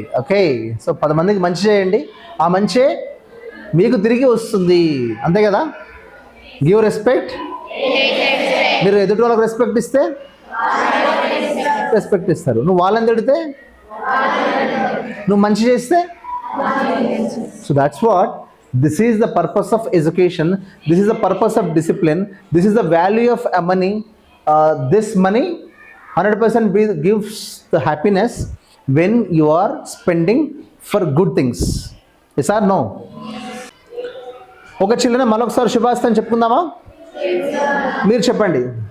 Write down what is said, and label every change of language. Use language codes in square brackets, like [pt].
[te] Okay, so 10 మందికి మంచి చేయండి, ఆ మంచే మీకు తిరిగి వస్తుంది. అంతే కదా? [en] Give respect. [te] మీరు ఎదుటి వాళ్ళకి రెస్పెక్ట్ ఇస్తే రెస్పెక్ట్ ఇస్తారు. నువ్వు వాళ్ళని తిడితే, నువ్వు మంచి చేస్తే, [en] So that's what this is the purpose of education. This is the purpose of discipline. This is the value of money. This money 100% gives the happiness when you are spending for good things. Yes or no? [te] ఒక children మరొకసారి శుభాస్తం చెప్పుకుందామా? మీరు చెప్పండి.